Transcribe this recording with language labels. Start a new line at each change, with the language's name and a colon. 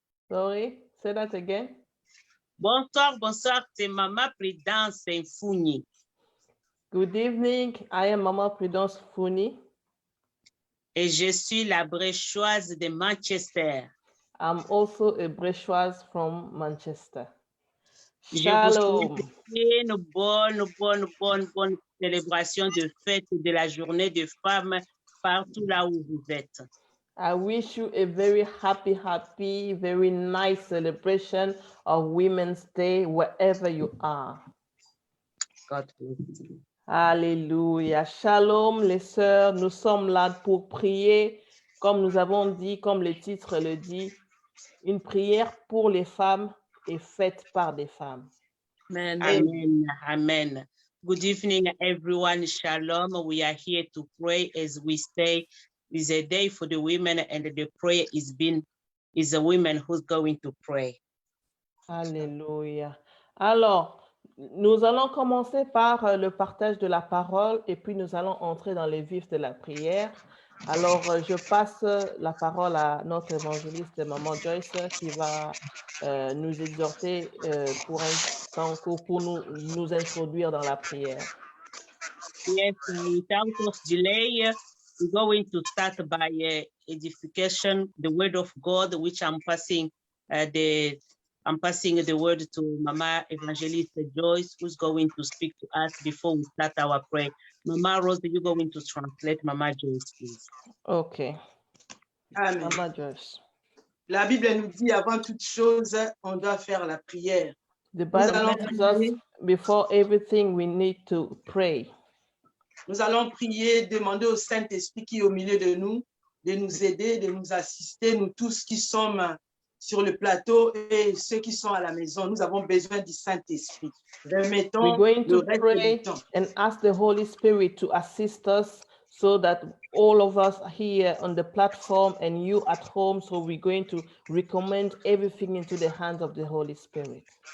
English: Sorry, say that again.
French: Bonsoir, bonsoir, c'est Mama Prudence Founi.
English: Good evening, I am Mama Prudence Founi.
French: Et je suis la bréchoise de Manchester.
English: I'm also a bréchoise from Manchester.
Hebrew: Shalom. Shalom.
French: Une bonne célébration de fête de la journée des femmes partout là où vous êtes.
English: I wish you a very happy, very nice celebration of Women's Day wherever you are. God bless you.
French: Alléluia. Shalom, les sœurs. Nous sommes là pour prier, comme nous avons dit, comme le titre le dit, une prière pour les femmes et faite par des femmes. Amen.
English: Amen. Amen. Good evening, everyone. Shalom. We are here to pray as we say it's a day for the women, and the prayer is a woman who's going to pray. Alléluia.
French: Alors, nous allons commencer par le partage de la parole et puis nous allons entrer dans les vifs de la prière. Alors, je passe la parole à notre évangéliste, Maman Joyce, qui va nous exhorter pour un temps court pour nous introduire dans la prière.
English: Yes, without delay, we're going to start by edification, the word of God, which I'm passing the word to Mama Evangelist Joyce, who's going to speak to us before we start our prayer. Mama Rose, you're going to translate Mama Joyce, please. OK. Amen. Mama Joyce.
French: La Bible nous dit, avant toute chose, on doit faire la prière.
English: The Bible tells us before everything we need to pray.
French: Nous allons prier, demander au Saint-Esprit qui est au milieu de nous aider, de nous assister, nous tous qui sommes sur le plateau et ceux qui sont à la maison. Nous avons besoin du Saint-Esprit. Remettons
English: We're going
French: le
English: to
French: reste
English: pray
French: du temps.
English: and ask the Holy Spirit to assist us so that all of us here on the platform and you at home, so we're going to recommend everything into the hands of the Holy Spirit.